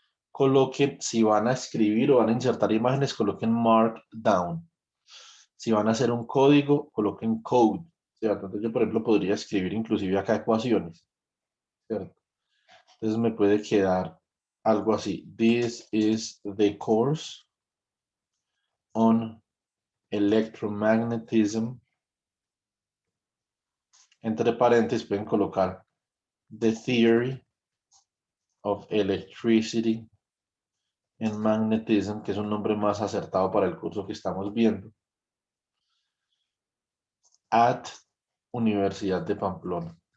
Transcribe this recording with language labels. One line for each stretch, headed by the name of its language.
Spanish: Coloquen, si van a escribir o van a insertar imágenes, coloquen Markdown. Si van a hacer un código, coloquen Code, ¿cierto? Entonces yo, por ejemplo, podría escribir inclusive acá ecuaciones, ¿cierto? Entonces me puede quedar algo así.
English: This is the course on electromagnetism.
Spanish: Entre paréntesis pueden colocar
English: the theory of electricity and magnetism,
Spanish: que es un nombre más acertado para el curso que estamos viendo, at Universidad de Pamplona.